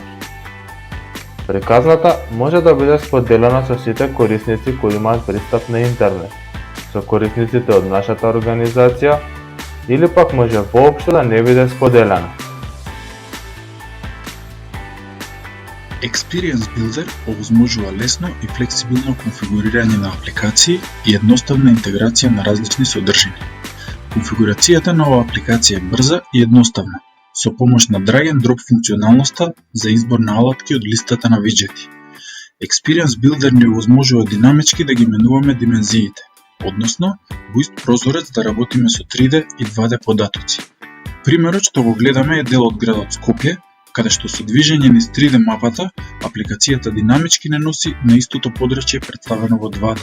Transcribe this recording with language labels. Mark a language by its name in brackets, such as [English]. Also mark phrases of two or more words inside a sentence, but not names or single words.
[Macedonian] Приказната може да биде споделена со сите корисници кои имаат пристап на интернет, со корисниците од нашата организација, или пак може воопшто да не биде споделена. Experience Builder овозможува лесно и флексибилно конфигурирање на апликации и едноставна интеграција на различни содржини. Конфигурацијата на оваа апликација е брза и едноставна, со помош на [English] drag and drop [Macedonian] функционалноста за избор на алатки од листата на виджети. Experience Builder ни овозможува динамички да ги менуваме димензиите, односно во ист прозорец да работиме со 3D и 2D податоци. Примерот што го гледаме е дел од градот Скопје, каде што со движење низ 3D мапата, апликацијата динамички не носи на истото подрачје представено во 2D.